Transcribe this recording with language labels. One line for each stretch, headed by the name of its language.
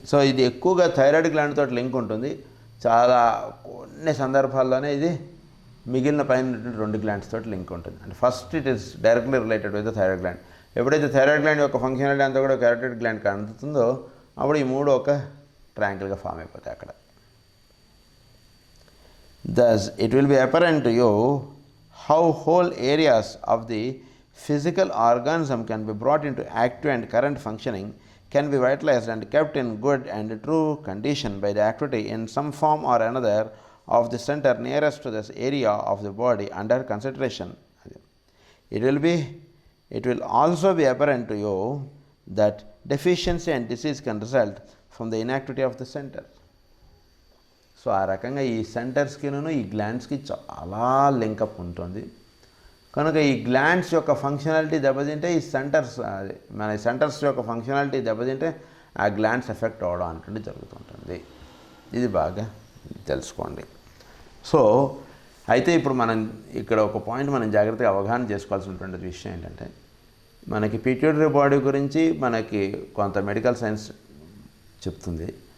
Telugu: So ఇది ఎక్కువగా thyroid gland తోటి లింక్ ఉంటుంది. చాలా కొన్ని సందర్భాల్లోనే ఇది మిగిలిన పైన 2 గ్లాండ్స్ తోటి లింక్ ఉంటుంది.
English: And first it is directly related with the thyroid gland.
Telugu: ఎప్పుడైతే థైరాయిడ్ గ్లాండ్ యొక్క ఫంక్షనాలిటీ అంతా కూడా కెరటిడ్ గ్లాండ్కి అందుతుందో అప్పుడు ఈ మూడు ఒక ట్రయాంగిల్గా ఫామ్ అయిపోతాయి అక్కడ.
English: Thus, it will be apparent to you how whole areas of the physical organism can be brought into active and current functioning, can be vitalized and kept in good and true condition by the activity in some form or another of the center nearest to this area of the body under consideration. It will also be apparent to you that deficiency and disease can result from the inactivity of the center.
Telugu: So ఆ రకంగా ఈ సెంటర్స్కిను ఈ గ్లాండ్స్కి చాలా link up ఉంటుంది. కనుక ఈ glands యొక్క functionality దెబ్బతింటే ఈ సెంటర్స్ మన సెంటర్స్ యొక్క ఫంక్షనాలిటీ దెబ్బతింటే ఆ గ్లాండ్స్ ఎఫెక్ట్ అవ్వడం అంటే జరుగుతుంటుంది. ఇది బాగా తెలుసుకోండి. సో అయితే ఇప్పుడు మనం ఇక్కడ ఒక పాయింట్ మనం జాగ్రత్తగా అవగాహన చేసుకోవాల్సినటువంటి విషయం ఏంటంటే మనకి పిట్యూటరీ బాడీ గురించి మనకి కొంత మెడికల్ సైన్స్ చెప్తుంది.